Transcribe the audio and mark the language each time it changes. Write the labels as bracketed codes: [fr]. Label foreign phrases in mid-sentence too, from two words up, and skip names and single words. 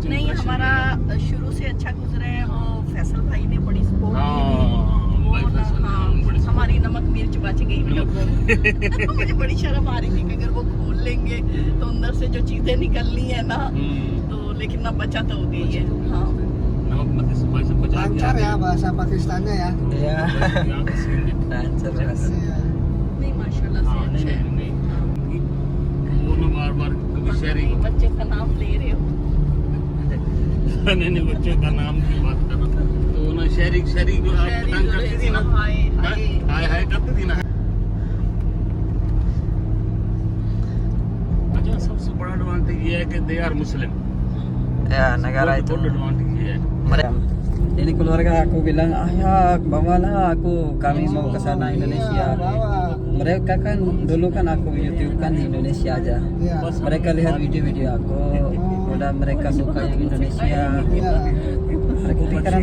[hi] नहीं हमारा शुरू से अच्छा गुजरा है। वो फैसल भाई ने बड़ी सपोर्ट की। हमारी नमक मिर्च बच गई। मुझे बड़ी शर्म आ रही थी कि अगर वो खोल लेंगे तो अंदर से जो चीजें निकलनी है ना, तो लेकिन ना बचा तो हो गई है। हाँ नमक मत से बचा [id] Lancar ya bahasa Pakistannya ya. या lancar mas। [hi] नहीं माशाल्लाह से अच्छा है। वो ना बार बार कभी शहरी बच्चे का नाम ले रहे हो। नहीं बच्चों का नाम की बात कर रहा था, तो ना शहरी जो आप पतंग करती थी ना, हाय करती थी ना। अच्छा सबसे बड़ा एडवांटेज ये है कि [en] they are Muslim. [id] Ya negara itu. [hi] एडवांटेज ये है। [id] Ini keluarga aku bilang, ayah bawalah aku, kami mau ke sana Indonesia. Mereka kan dulu kan aku YouTube kan di Indonesia aja. Mereka lihat video-video aku, udah mereka suka yang Indonesia. Mereka pikiran